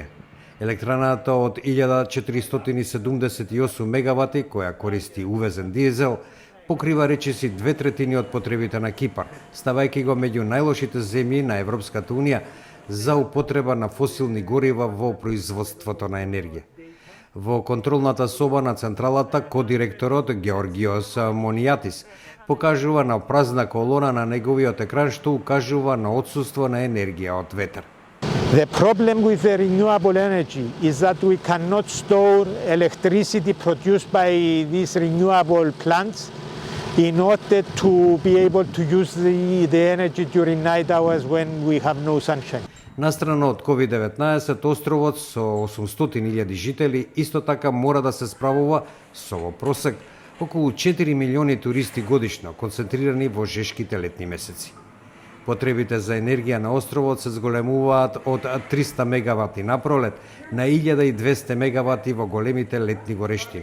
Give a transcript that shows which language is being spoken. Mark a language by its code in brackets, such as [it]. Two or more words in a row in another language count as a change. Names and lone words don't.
[mk] Електраната од 1478 мегавати, која користи увезен дизел, покрива речиси 2/3 од потребите на Кипар, ставајќи го меѓу најлошите земји на Европската унија за употреба на фосилни горива во производството на енергија. Во контролната соба на централата, кодиректорот Георгиос Монијатис покажува на празна колона на неговиот екран што укажува на отсуство на енергија од ветер. [en] The problem with the renewable energy is that we cannot store electricity produced by these renewable plants in order to be able to use the energy during night hours when we have no sunshine. [mk] Настрана од COVID-19, островот со 800.000 жители исто така мора да се справува со во просек околу 4 милиони туристи годишно, концентрирани во жешките летни месеци. Потребите за енергија на островот се зголемуваат од 300 мегавати на пролет на 1200 мегавати во големите летни горештини.